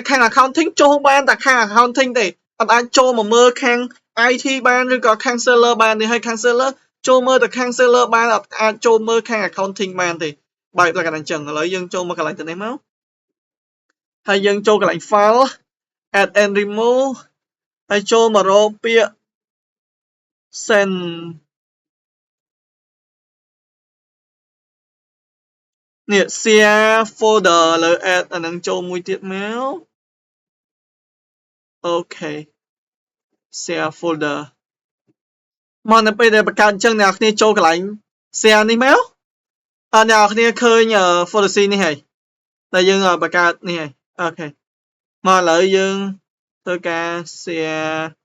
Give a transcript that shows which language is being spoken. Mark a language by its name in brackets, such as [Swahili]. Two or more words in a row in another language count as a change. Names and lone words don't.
[Khmer] ខាង accounting ចូលបានតែខាង accounting ទេអត់អាចចូលមកមើលខាង IT បានឬក៏ខាង seller បានទេហើយខាង seller ចូលមើលតែខាង seller បានអត់អាចចូលមើលខាង accounting បានទេបែបលក្ខណៈអញ្ចឹងឥឡូវយើងចូលមកកន្លែងទៅនេះមកហើយយើងចូលកន្លែង [English] file add and remove [Khmer] ហើយចូលមករកពាក្យ send នេះ [English] share folder [Khmer] លើ add អានឹងចូលមួយទៀតមកអូខេ [English] share folder [Khmer] មកនៅពេលដែលបង្កើតអញ្ចឹងអ្នកនរគ្នាចូលកន្លែង share នេះមកអ្នកនរគ្នាឃើញ folder C នេះហើយដែលយើងបង្កើតនេះហើយអូខេមកឥឡូវយើងធ្វើការ share